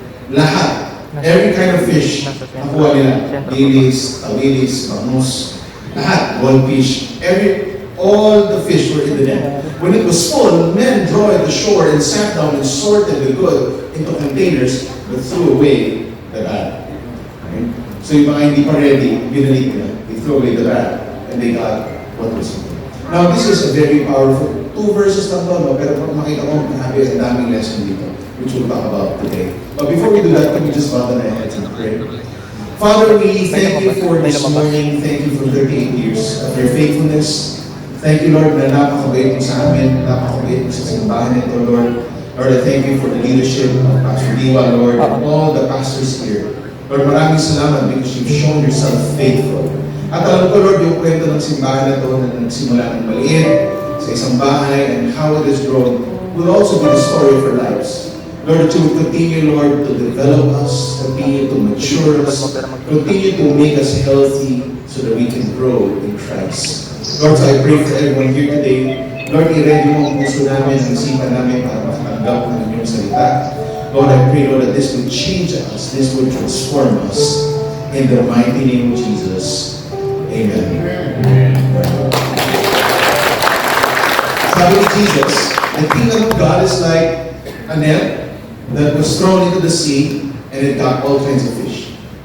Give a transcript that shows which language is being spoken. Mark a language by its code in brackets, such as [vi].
[tl] Lahat. [en] Every kind of fish. [tl] Nakuha nila. Lilis, tawilis, bangus. Lahat. Goldfish. [en] All the fish were in the net. When it was full, men drew at the shore and sat down and sorted the good into containers but threw away the bad. Right? [tl] So yung mga hindi pa ready, binalik nila. [en] They threw away the bad and they got what was good. Now this is a very powerful, 2 verses [tl] lang doon, [en] no? [tl] Pero pag makita ko, grabe, ang daming lesson dito, [en] which we'll talk about today. But before we do that, can we just bow down our heads and pray? Father, we thank you for this morning. Thank you for 38 years of your faithfulness. Thank you, Lord, [tl] na napakabait mo sa amin, napakabait mo sa simbahan nito, [en] Lord. Lord, I thank you for the leadership of Pastor Diwa, Lord, and all the pastors here. [tl] Lord, maraming salamat [en] because you've shown yourself faithful. [tl] At alam ko, Lord, yung kwento ng simbahan na ito na nagsimula ng maliit sa isang bahay [en] and how it has grown will also be the story of our lives. Lord, that you will continue, Lord, to develop us, continue to mature us, continue to make us healthy so that we can grow in Christ. Lord, so I pray for everyone here today. [tl] Lord, i-ready mo ang puso namin, ang isipan namin para makatanggap ng inyong salita. [en] Lord, I pray, Lord, that this will change us, this will transform us. In the mighty name of Jesus. Amen. [tl] Sabi ni Jesus, [en] the kingdom of God is like a net that was thrown into the sea and it got all kinds of fish.